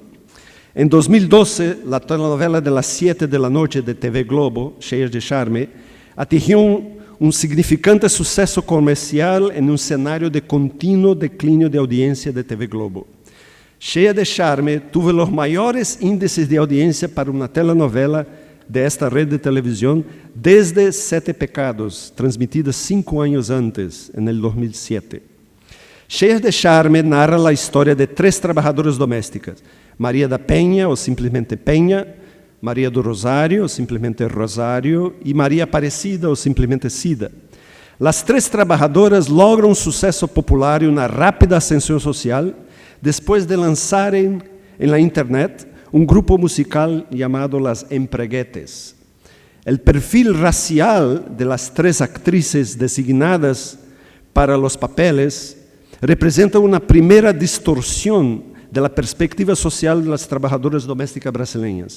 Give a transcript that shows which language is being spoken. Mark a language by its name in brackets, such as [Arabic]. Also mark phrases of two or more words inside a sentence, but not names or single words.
[Spanish] En 2012, la telenovela de las 7 de la noche de TV Globo, Cheias de Charme, atingió un significante suceso comercial en un escenario de continuo declínio de audiencia de TV Globo. Cheias de Charme tuvo los mayores índices de audiencia para una telenovela de esta red de televisión desde 7 Pecados, transmitida 5 años antes, en el 2007. Cheias de Charme narra la historia de 3 trabajadoras domésticas, María da Penha, o simplesmente Penha, María do Rosário, o simplesmente Rosário, y María Aparecida, o simplesmente Cida. Las 3 trabajadoras logran un suceso popular y una rápida ascensión social después de lanzar en la internet un grupo musical llamado Las Empreguetes. El perfil racial de las 3 actrices designadas para los papeles representa una primera distorsión de la perspectiva social de las trabajadoras domésticas brasileñas.